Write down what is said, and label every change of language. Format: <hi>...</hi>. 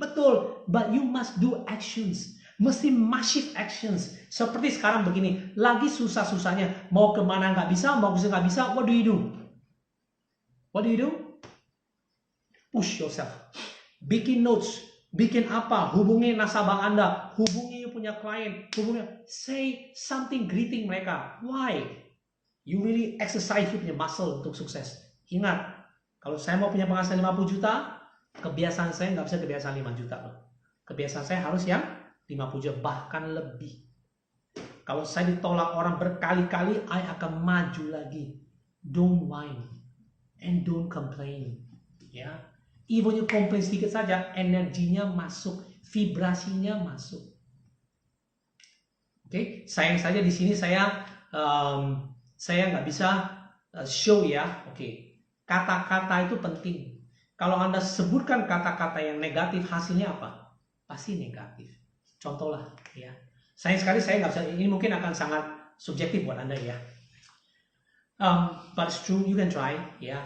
<en>Betul, but you must do actions.</en> <id>Mesti</id> <en>massive actions.</en> <id>Seperti sekarang begini, lagi susah-susahnya. Mau kemana nggak bisa,</id> <en>mau kesini nggak bisa, what do you do? What do you do? Push yourself. Bikin notes.</en> <id>Bikin apa? Hubungi nasabah Anda. Hubungi punya klien. Hubungi.</id> <en>Say something greeting</en> <id>mereka.</id> <en>Why? You really exercise punya muscle</en> <id>untuk sukses. Ingat. Kalau saya mau punya penghasilan 50 juta, kebiasaan saya nggak bisa kebiasaan 5 juta loh. Kebiasaan saya harus yang 50 juta, bahkan lebih. Kalau saya ditolak orang berkali-kali, I akan maju lagi.</id> <en>Don't whine and don't complain.</en> <id>Ya,</id> <en>even you complain</en> <id>sedikit saja, energinya masuk, vibrasinya masuk. Oke, sayang saja di sini saya nggak bisa show ya. Oke, kata-kata itu penting. Kalau Anda sebutkan kata-kata yang negatif, hasilnya apa? Pasti negatif. Contoh lah, ya. Sayang sekali saya nggak bisa. Ini mungkin akan sangat subjektif buat Anda ya.</id> <en>But it's true, you can try,</en> <id>ya.</id>